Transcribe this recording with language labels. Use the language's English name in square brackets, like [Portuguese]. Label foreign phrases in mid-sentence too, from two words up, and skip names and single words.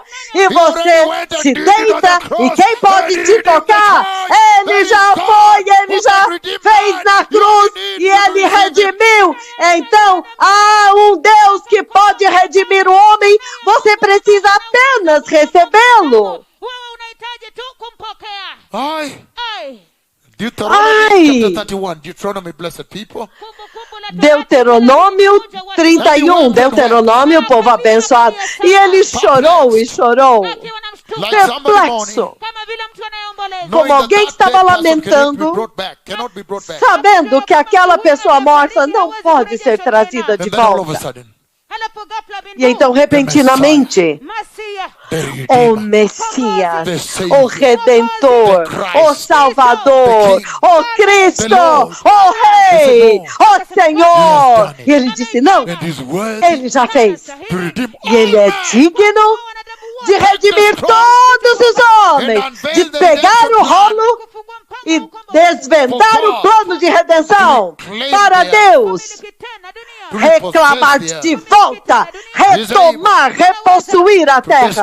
[Portuguese] E você se deita e quem pode te tocar? Ele já foi, ele já fez na cruz e ele redimiu. Então há um Deus que pode redimir o homem. Você precisa apenas recebê-lo. [Swahili] wewe unahitaji tu kumpokea. Ai. Ai, [English] Deuteronomy chapter 31. Deuteronomy, blessed people. [Swahili] kumbukumbu la [Portuguese] Deuteronômio 31, Deuteronômio, povo abençoado. E ele chorou e chorou, [Swahili] akiwa na mshtuko [English] Like somebody mourning. [Portuguese] perplexo, [Swahili] kama vile mtu anayeomboleza. [Portuguese] Como alguém que estava lamentando, [English] Cannot be brought back. [Portuguese] sabendo que aquela pessoa morta não pode ser trazida de [English] And then all of a [Portuguese] volta. [English] sudden, [Swahili] Halafu ghafla bin [Portuguese] E então, repentinamente, [Swahili] Masiya [Portuguese] o Messias, o Redentor, o Salvador, o Cristo, o Rei, o Senhor. E ele disse, não, ele já fez. E ele é digno de redimir todos os homens, de pegar o rolo e desvendar o plano de redenção para Deus, reclamar de volta, retomar, repossuir a terra.